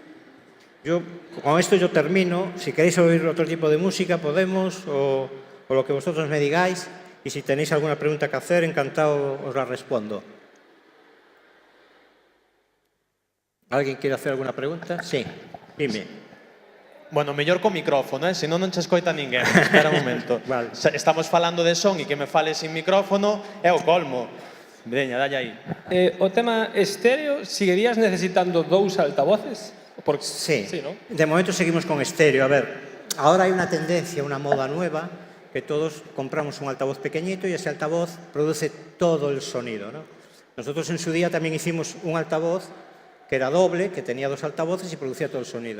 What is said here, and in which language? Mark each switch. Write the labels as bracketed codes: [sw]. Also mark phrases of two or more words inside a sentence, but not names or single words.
[es] Con esto yo termino. Si queréis oír otro tipo de música, podemos, o lo que vosotros me digáis. Y si tenéis alguna pregunta que hacer, encantado os la respondo. ¿Alguien quiere hacer alguna pregunta? Sí, dime. [gl] Bueno, mellor co micrófono, senón non che escoita ninguén. Espera un momento. Vale. Estamos falando de son e que me fale sin micrófono é o colmo. Veña, dalle aí. O tema estéreo, seguirías necesitando 2 altavoces? [es] Sí, ¿no? De momento seguimos con estéreo. A ver, ahora hay una tendencia, una moda nueva, que todos compramos un altavoz pequeñito y ese altavoz produce todo el sonido, ¿no? Nosotros en su día también hicimos un altavoz que era doble, que tenía 2 altavoces y producía todo el sonido.